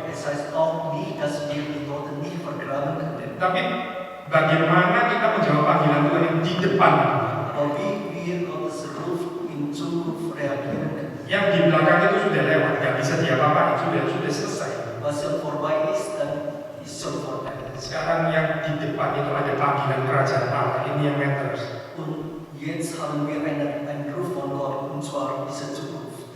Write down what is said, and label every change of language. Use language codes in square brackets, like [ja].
[de] Es heißt auch nicht, dass wir die Toten nicht vergraben können. [id] Tapi bagaimana kita menjawab panggilan Tuhan yang di depan? [de] Aber wie wir Gottes Ruf in Zukunft reagieren können. [id] Yang di belakang itu sudah lewat, nggak bisa diapa-apain, sudah selesai. [de] Was er vorbei ist, dann ist schon vorbei. [id] Sekarang yang di depan itu ada panggilan kerajaan Allah, ini yang matters. [de] Und jetzt haben wir einen Ruf von Gott, und zwar diese Zukunft.